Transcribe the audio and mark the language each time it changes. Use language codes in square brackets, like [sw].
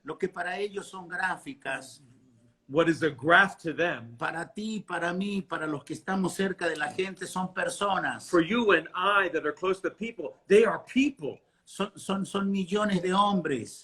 [es] Lo que para ellos son gráficas, [en] What is a graph to them? [es] para ti, para mí, para los que estamos cerca de la gente, son personas. [en] For you and I that are close to people, they are people. [es] Son millones de hombres,